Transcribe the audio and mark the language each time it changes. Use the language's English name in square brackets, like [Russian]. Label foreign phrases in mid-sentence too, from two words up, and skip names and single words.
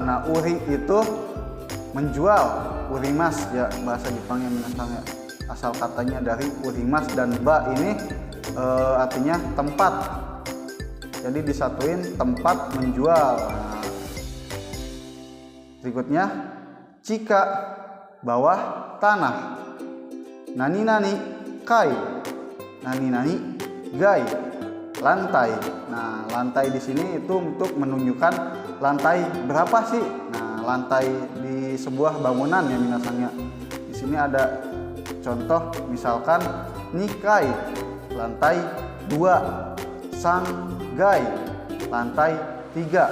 [Indonesian] Nah, uri itu menjual, urimas ya bahasa Jepangnya minasangnya. Asal katanya dari urimas, dan ba ini artinya tempat. Jadi disatuin tempat menjual. Nah, berikutnya cika, bawah tanah. [Japanese] Nani-nani kai, nani-nani gai, [Indonesian] lantai. Nah, lantai di sini itu untuk menunjukkan lantai berapa sih. Nah, lantai di sebuah bangunan ya minasangnya. Di sini ada contoh, misalkan nikai, lantai 2, sanggai, lantai 3.